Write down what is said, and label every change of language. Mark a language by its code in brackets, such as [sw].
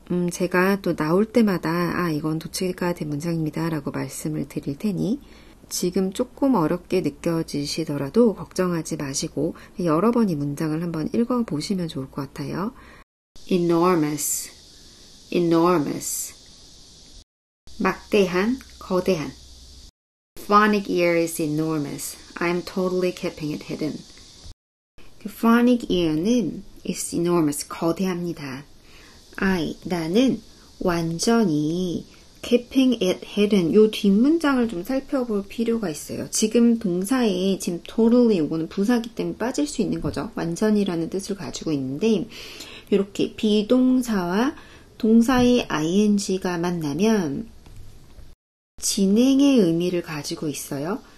[ko] 제가 또 나올 때마다 이건 도치가 된 문장입니다 라고 말씀을 드릴 테니 지금 조금 어렵게 느껴지시더라도 걱정하지 마시고 여러 번 이 문장을 한번 읽어보시면 좋을 것 같아요. enormous, enormous 막대한, 거대한. [en] phonic ear is enormous. I'm totally keeping it hidden. 그 phonic ear는 is enormous, [ko] 거대합니다. 나는 완전히 [en] keeping it hidden. [ko] 요 뒷문장을 좀 살펴볼 필요가 있어요. 지금 동사에 지금 totally 요거는 부사기 때문에 빠질 수 있는 거죠. 완전히라는 뜻을 가지고 있는데 이렇게 비동사와 동사의 ing가 만나면 진행의 의미를 가지고 있어요.